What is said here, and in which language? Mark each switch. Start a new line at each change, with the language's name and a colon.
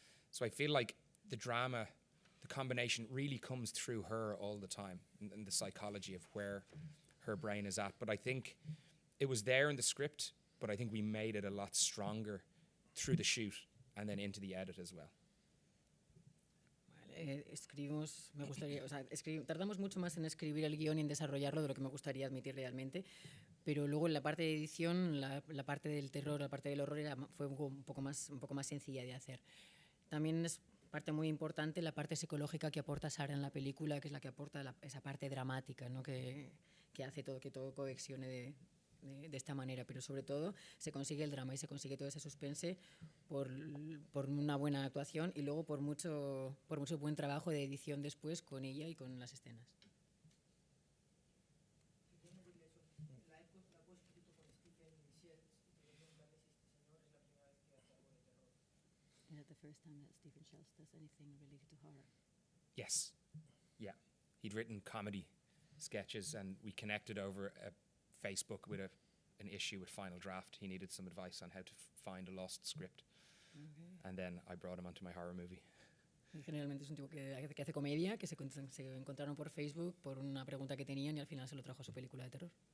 English: So I feel like the drama, the combination really comes through her all the time and the psychology of where her brain is at. But I think it was there in the script, but I think we made it a lot stronger through the shoot and then into the edit as well.
Spanish: Escribimos, me gustaría, o sea, tardamos mucho más en escribir el guión y en desarrollarlo de lo que me gustaría admitir realmente, pero luego en la parte de edición, la parte del terror, la parte del horror fue un poco más sencilla de hacer. También es parte muy importante la parte psicológica que aporta Sara en la película, que es la que aporta esa parte dramática, ¿no? que hace que todo cohexione de esta manera, pero sobre todo se consigue el drama y se consigue todo ese suspense por una buena actuación y luego por mucho buen trabajo de edición después con ella y con las escenas.
English: Is that the first time that Stephen Shells does anything related to horror? Yes, yeah. He'd written comedy sketches and we connected over Facebook with an issue with Final Draft. He needed some advice on how to find a lost script. Okay. And then I brought him onto my horror movie.
Spanish: Generalmente es un tipo que hace comedia, que se encontraron por Facebook por una pregunta que tenían y al final se lo trajo a su película de terror.